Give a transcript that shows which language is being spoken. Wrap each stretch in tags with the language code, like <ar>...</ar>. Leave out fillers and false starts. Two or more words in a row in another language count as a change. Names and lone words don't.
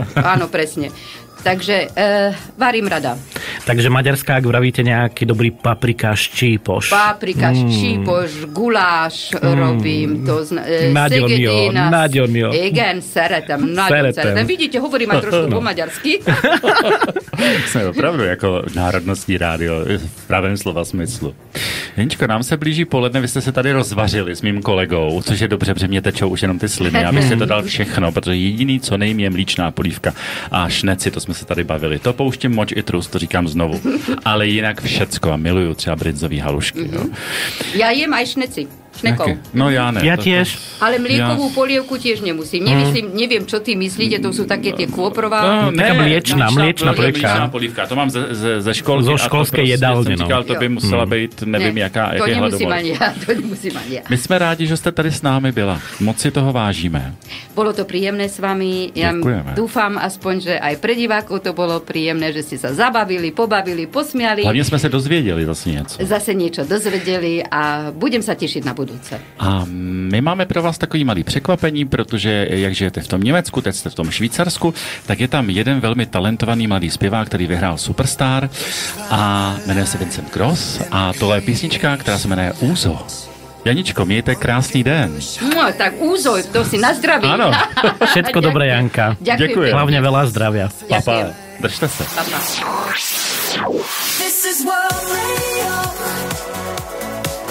<sk>Áno, presne. Takže varím rada. Takže maďarská, ak vravíte nejaký dobrý paprikáš, čípoš. Paprikáš, čípoš, guláš robím.</sk> <hu>Nagyonio. Igen, szeretem.</hu> <sk>Vidíte, hovorím aj trošku po maďarsky.</sk> <cs>Jsme opravdu jako národnostní rádio v pravém slova smyslu. Jeničko, nám se blíží poledne, vy jste se tady rozvařili s mým kolegou, což je dobře, protože mě tečou už jenom ty sliny, abych si to dal všechno, protože jediný, co nejím, je mlíčná polívka a šneci, to jsme se tady bavili. To pouštím moč i trus, to říkám znovu. Ale jinak všecko a miluju třeba brinzový halušky. Jo.</cs> <sk>Já jem aj šneci. Šnekov. Okay. No ja ne. Ja tiež. Ale mliekovú polievku tiež nemusím. Neviem, čo ty myslíte, to sú také tie kôprová. Taká mliečná</sk> <cs>polívka. To mám ze školky.</cs> <sk>Zo školskej jedálne.</sk> <cs>Říkal, to by musela být, nevím, jaké hladomost.</cs> <sk>To nemusím ani ja.</sk> <cs>My jsme rádi, že jste tady s námi byla. Moc si toho vážíme.</cs> <sk>Bolo to príjemné s vami. Ja dúfam aspoň, že aj pre divákov to bolo príjemné, že ste sa zabavili, pobavili, posmiali.</sk> <cs>Hlavně jsme se dozvěděli</cs> <sk>zase niečo dozvedeli a budem sa tešiť na budúce.</sk> <cs>A my máme pro vás takový malý překvapení, protože jak žijete v tom Německu, teď jste v tom Švýcarsku, tak je tam jeden velmi talentovaný mladý zpěvák, který vyhrál Superstar a jmenuje se Vincent Gross a tohle je písnička, která se jmenuje Úzo. Janičko, mějte krásný den. No, tak Úzo, to si na zdraví.</cs> <sk>Áno, všetko dobré, Janka. Ďakujem. Hlavne veľa zdravia.</sk> <cs>Papa, držte se.</cs> <sk>Papa.</sk> <en>This is World Radio.</en>